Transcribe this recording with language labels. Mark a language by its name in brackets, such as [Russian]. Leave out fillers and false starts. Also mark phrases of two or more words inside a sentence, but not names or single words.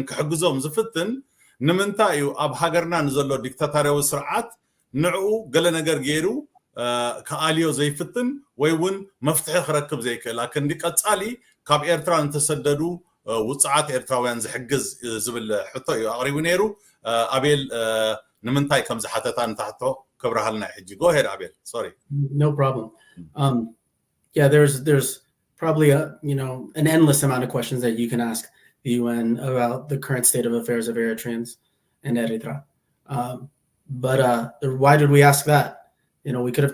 [Tigrinya] ክሕግዞም ዝፍትን ንምንታይ እዩ ኣብ ሃገርና ንዘሎ ዲክታቶሪያዊ ስርዓት ንዕኡ ገለ ነገር ገይሩ ከኣልዮ ዘይፍትን ወይ እውን መፍትሒ ክረክብ ዘይክእል ኣክንዲ ቀጻሊ ካብ ኤርትራ እንተሰደዱ ውፅዓት ኤርትራውያን ዝሕግዝ ዝብል ሕቶ እዩ ኣቕሪቡ ነይሩ ኣቤል ንምንታይ ከም ዝሓተታ እንታሕቶ ክብረሃልና ሕጂ [English] go ahead Abel sorry no problem there's probably an endless amount of questions that you can ask the UN about the current state of affairs of Eritreans and Eritrea but why did we ask that we could